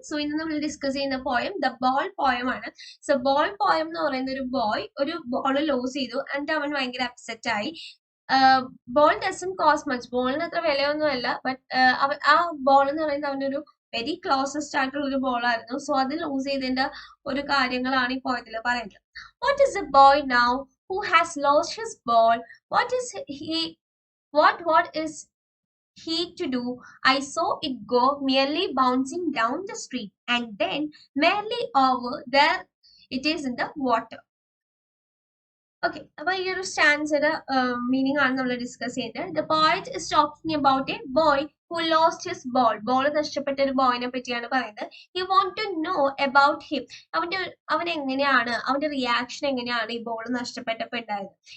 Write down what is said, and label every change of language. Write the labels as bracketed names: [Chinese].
[Malayalam] So ഇന്ന് നമ്മൾ discuss ചെയ്യുന്ന പോയം ദ ബോൾ പോയം ആണ്. സോ ബോൾ പോയം എന്ന് പറയുന്ന ഒരു ബോയ് ഒരു ബോൾ ലോസ് ചെയ്തു എന്നിട്ട് അവൻ ഭയങ്കര അപ്സെറ്റ് ആയി. [English] ball dozen cost much, [Malayalam] ബോളിന് അത്ര വിലയൊന്നുമല്ല, ബട്ട് അവൻ ആ ബോൾ എന്ന് പറയുന്നത് അവൻ്റെ ഒരു വെരി ക്ലോസസ്റ്റ് ആയിട്ടുള്ള ഒരു ബോൾ ആയിരുന്നു. സോ അത് ലൂസ് ചെയ്തതിന്റെ ഒരു കാര്യങ്ങളാണ് ഈ പോയത്തിൽ പറയുന്നത്. [English] What is a boy now who has lost his ball? What is he what is he to do? I saw it go merely bouncing down the street, and then merely over there it is in the water. [Malayalam] Okay, അപ്പോൾ ഈ ഒരു സ്റ്റാൻസയുടെ meaning ആണ് നമ്മൾ discuss ചെയ്യുന്നത്. [English] The poet is talking about a boy who lost his ball. [Malayalam] Ball നഷ്ടപ്പെട്ട ഒരു ബോയിനെ പറ്റിയാണ് പറയുന്നത്. [English] He want to know about him. [Malayalam] അവൻ എങ്ങനെയാണ്, അവന്റെ റിയാക്ഷൻ എങ്ങനെയാണ് ഈ ബോൾ നഷ്ടപ്പെട്ടപ്പോൾ ഉണ്ടായത്.